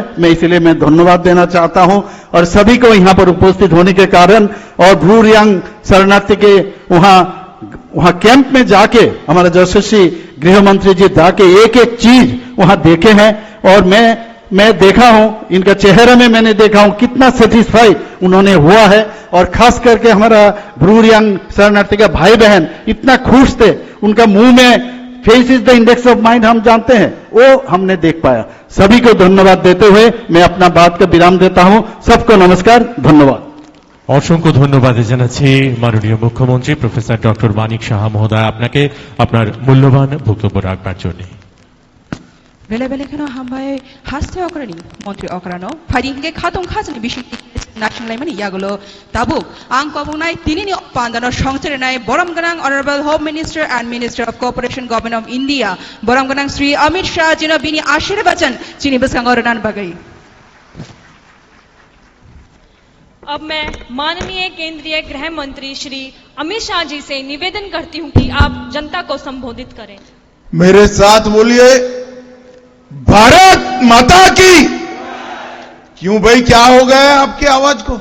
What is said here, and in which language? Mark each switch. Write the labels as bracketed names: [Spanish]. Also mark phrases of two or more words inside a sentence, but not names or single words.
[Hindi] मैं इसलिए मैं धन्यवाद देना चाहता हूं और सभी को यहाँ पर उपस्थित होने के कारण और ब्रू रियांग शरणार्थी के वहां कैंप में जाके हमारा यशस्वी गृह मंत्री जी जाके एक एक चीज वहां देखे हैं और मैं देखा हूं, इनका चेहरे में मैंने देखा हूं कितना सेटिस्फाई उन्होंने हुआ है और खास करके हमारा ब्रू रियांग शरणार्थी का भाई बहन इतना खुश थे, उनका मुंह में [English] face is the index of mind [Hindi] हम जानते हैं, वो हमने देख पाया। सभी को धन्यवाद देते हुए मैं अपना बात का विराम देता हूं। सबको नमस्कार, धन्यवाद। [Bangla] অসংখ্য ধন্যবাদ জানাচ্ছি মাননীয় মুখ্যমন্ত্রী প্রফেসর ডক্টর মানিক সাহা মহোদয় আপনাকে আপনার মূল্যবান বক্তব্য রাখবার জন্য। [Kok Borok] बेले-बेलेखनो हामबाय हास्ते अकरानि मन्त्री अकरानो फाइदिंगे खातुं खाजनि बिसि नाशनलाय माने यागुलो ताबुक आं कबुनाय तिनिनि पान्दानो संचरनाय बरम गोनां [English] Honourable Home Minister and Minister of Cooperation Government of India [Kok Borok] बरम गोनां श्री अमित शाह जिनो बिनि आशीर्वचन चिनि बसंग अरनान बगै। [Hindi] अब मैं माननीय केंद्रीय गृह मंत्री श्री अमित शाह जी से निवेदन करती हूं कि आप जनता को संबोधित करें। मेरे साथ बोलिए, भारत माता की। क्यों भाई, क्या हो गया है आपकी आवाज को?